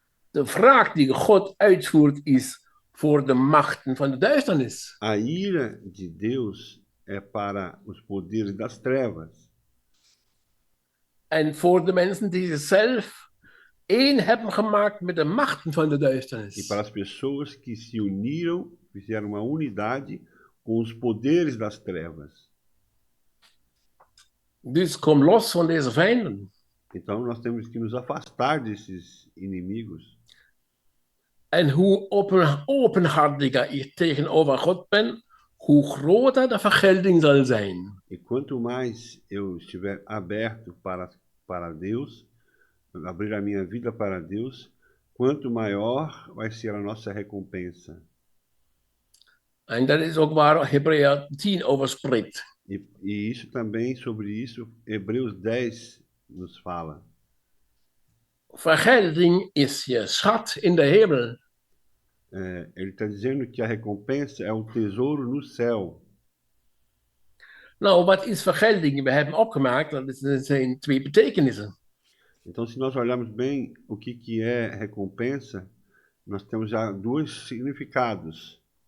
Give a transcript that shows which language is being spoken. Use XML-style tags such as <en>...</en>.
<nl>De wraak die God uitvoert is voor de machten van de duisternis.</nl> <pt>A ira de Deus é para os poderes das trevas.</pt> <nl>En voor de mensen die zichzelf één hebben gemaakt met de machten van de</nl> <pt>E</pt> <nl>duisternis.</nl> <pt>para as pessoas que se uniram, fizeram uma unidade com os poderes das trevas.</pt> <nl>Dus kom los van deze vijanden.</nl> <pt>Então nós temos que nos afastar desses inimigos.</pt> <nl>En hoe openhartiger ik tegenover God ben, hoe groter de vergelding zal zijn.</nl> <pt>E quanto mais eu estiver aberto para Deus, abrir a minha vida para Deus, quanto maior vai ser a nossa recompensa.</pt> <nl>En dat is ook waar Hebreeën 10 over spreekt.</nl> <pt>E isso também, sobre isso, Hebreus 10 nos fala.</pt> <nl>Vergelding is je schat in de hemel.</nl> <pt>Ele está dizendo que a recompensa é um tesouro no céu.</pt> <nl>Nou, wat is vergelding? We hebben opgemaakt dat er zijn twee betekenissen.</nl> <pt>Então, se nós olharmos bem o que é recompensa, nós temos já dois significados.</pt>